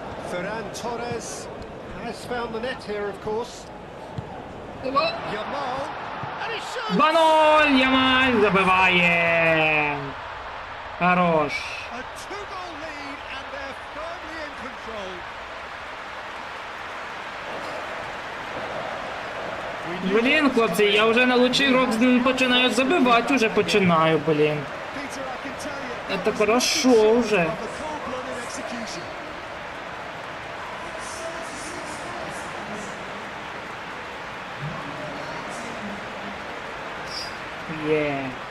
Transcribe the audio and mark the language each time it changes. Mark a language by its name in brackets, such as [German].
[English] Ferran Torres has found the net here, of course. Yamal, and he shoots! [Ukrainian] 2-0, Ямаль забиває. Хорош. [English] A two-goal lead, and they're firmly in control. [Ukrainian] Блін, хлопці, я вже на лучший рок починаю забивати, уже починаю, блін. [English] Peter, I can tell you, [Russian] Это хорошо уже. [English] of a cold-blooded execution. [Ukrainian] Є.